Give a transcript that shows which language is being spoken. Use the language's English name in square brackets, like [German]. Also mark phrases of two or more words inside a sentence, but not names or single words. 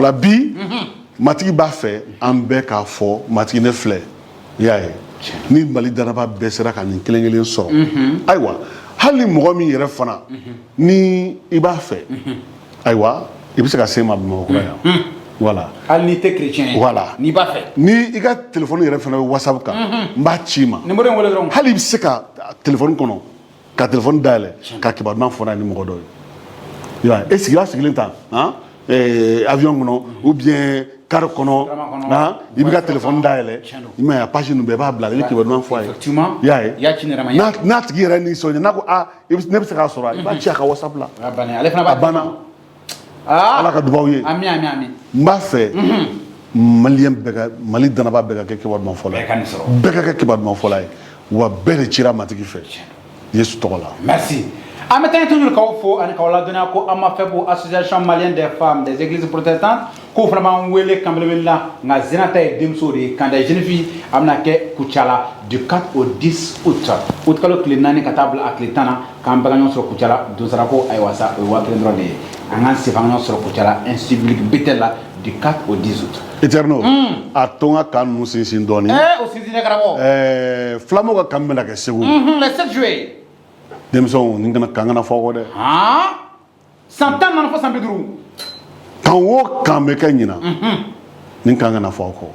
[Bambara] o la bi matigi b'a fɛ an bɛɛ k'a fɔ matigi ne filɛ i y'a ye ni mali danaba bɛɛ sera ka nin kelen kelen sɔrɔ ayiwa hali ni mɔgɔ min yɛrɛ fana ni i b'a fɛ ayiwa i bɛ se ka se ma bamakɔ yan voilà hali n'i tɛ chrétien ye voilà n'i b'a fɛ ni i ka téléphone yɛrɛ fana bɛ whatsapp kan n b'a ci i ma numéro in wele dɔrɔn hali i bɛ se ka téléphone kɔnɔ ka téléphone dayɛlɛ ka kibaruya fɔ n'a ye ni mɔgɔ dɔ ye e sigira sigilen tan avion kɔnɔ [French] ou bien [Bambara] car kɔnɔ i bɛ ka téléphone dayɛlɛ i ma ye a page ninnu bɛɛ i b'a bila i bɛ kibaruya fɔ a ye effectivement i y'a ye i y'a ci ne yɛrɛ ma n'a tigi yɛrɛ nisɔndiya n'a ko ne bɛ se k'a sɔrɔ i b'a ci a ka whatsapp la a banna ale fana b'a banna ala ka dubaw ye ami ami ami n b'a fɛ maliyɛn bɛɛ ka mali danaba bɛɛ ka kɛ kibaruya fɔla ye bɛɛ ka kɛ kibaruya fɔla ye wa bɛɛ de cira matigi fɛ yesu tɔgɔ la [French] merci en mettant toujours [Bambara] k'aw fo ani k'aw ladɔnniya ko an ma fɛ ko [French] association malienne des femmes des églises protestantes [Bambara] k'o fana b'an wele kan belebele la nka zena ta ye denmuso de ye kan [French] des jeunes filles [Bambara] a bɛna kɛ Kucala [French] du 4 au 10 août [Bambara] août kalo tile 4 ka taa bila a tile 10 na k'an bɛɛ ka ɲɔgɔn sɔrɔ Kucala donsara ko ayiwa sa o ye 1000 dɔrɔn de ye an k'an sen f'an ka ɲɔgɔn sɔrɔ Kucala institut biblique Bethel la [French] du 4 au 10 août. [Bambara] Eterno a to n ka kan ninnu sinsin dɔɔni o sinsinnen karamɔgɔ fulamuw ka kan bɛna kɛ Segu [French] le 7 juillet [Bambara] denmisɛnw nin kana kan kana fɔ kɔ dɛ san 14 fo san 50 kan o kan bɛ kɛ ɲina nin kan kana fɔ kɔ